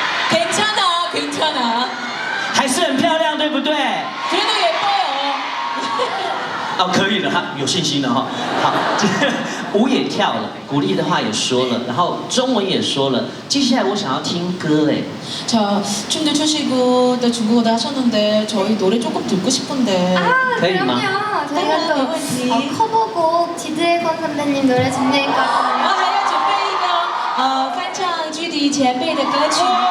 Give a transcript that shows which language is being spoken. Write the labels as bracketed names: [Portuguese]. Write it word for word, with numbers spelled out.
[Korean] 괜찮아, 괜찮아. [Chinese] 还是很漂亮，对不对？觉得也棒哦。哦，可以了，有信心了哈。好，舞也跳了，鼓励的话也说了，然后中文也说了。接下来我想要听歌哎。 [Korean] 자, 춤도 추시고 또 중국어도 하셨는데 저희 노래 조금 듣고 싶은데. 아, 그럼요. 저희가 또 어, 커버곡 지드래곤 선배님 노래 준비했거든요. [Chinese] 我还要准备一个呃翻唱G D前辈的歌曲。